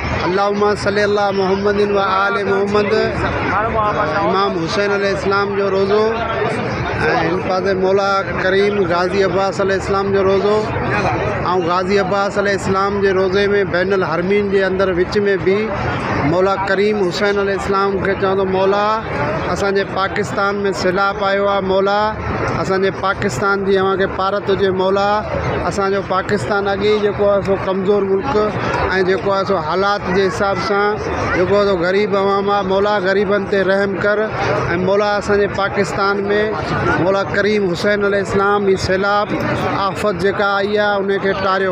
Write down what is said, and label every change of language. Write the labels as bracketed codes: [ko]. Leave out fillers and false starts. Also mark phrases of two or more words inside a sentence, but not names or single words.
[ar] اللهم صل على محمد وآل محمد. [sd] इमाम हुसैन अलैहिस्सलाम जो रोज़ो ऐं हिन पासे मौला करीम गाज़ी अब्बास अलैहिस्सलाम जो रोज़ो ऐं गाज़ी अब्बास अलैहिस्सलाम जे रोज़े में बैनुल हरमीन जे अंदरि विच में भी मौला करीम हुसैन अलैहिस्सलाम खे चवंदो मौला असांजे पाकिस्तान में सैलाब आयो आहे, मौला असांजे पाकिस्तान जी अव्हांखे पारत हुजे, मौला असांजो पाकिस्तान अॻे ई जेको आहे सो कमज़ोर मुल्क ऐं जेको आहे सो हालात जे हिसाब सां जेको आहे सो ग़रीब अवाम आहे, मौला ग़रीबनि ते रहम कर ऐं मौला असांजे पाकिस्तान में मौला करीम हुसैन अलैहिस्सलाम ही सैलाब आफ़त जेका आई आहे उनखे टारियो।